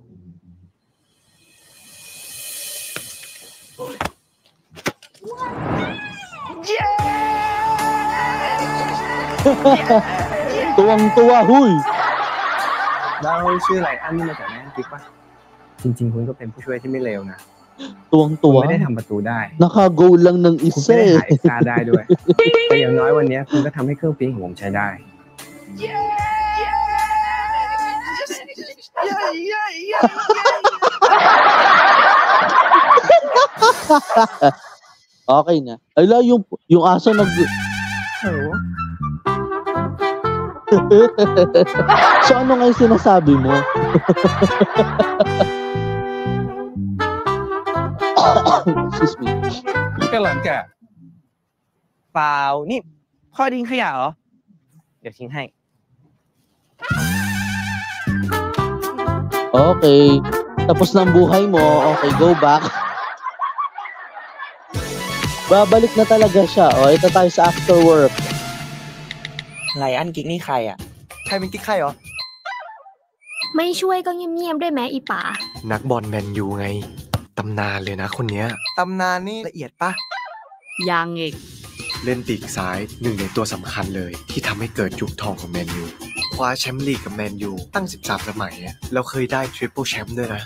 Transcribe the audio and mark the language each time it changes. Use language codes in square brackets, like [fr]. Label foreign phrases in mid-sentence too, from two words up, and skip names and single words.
[tl] Tuwang-tuwa, huy! [th] แล้วชื่อไลอ้อนนี่มาจากไลอ้อนกิ๊กปะจริงๆคุณก็เป็นผู้ช่วยที่ไม่เลวนะ [tl] Tuwang-tuwa. [th] ไม่ได้ทำประตูได้ [tl] Naka-goal lang ng [th] คุณ [tl] isa [th] ไม่ได้ [tl] eh. [th] หาเอ็กซ์ตร้าได้ด้วย แต่อย่างน้อยวันนี้คุณก็ทำให้เครื่องปริ้นของผมใช้ได้ [tl] Okay na. Ala, yung aso So ano nga yung sinasabi mo? [en] Excuse me. [th] เป็นหลานแกเปล่านี่พ่อทิ้งขยะเหรอ เดี๋ยวทิ้งให้ [tl] Okay. Tapos na ang buhay mo. [en] Okay, go back. [tl] Babalik na talaga siya. O, ito tayo sa [en] after work. [th] ไลอ้อนกิ๊กนี่ใครอ่ะ ใครเป็นกิ๊กใครเหรอ ไม่ช่วยก็เงียบๆด้วยแม้อีป๋า นักบอลแมนยูไง ตำนานเลยนะคนเนี้ย ตำนานนี่ละเอียดปะ ยังอีก เล่นปีกซ้ายหนึ่งในตัวสำคัญเลย ที่ทำให้เกิดยุคทองของแมนยู คว้าแชมป์ลีกกับแมนยูตั้ง 13 สมัยอะแล้วเคยได้ทริปเปิลแชมป์ด้วยนะ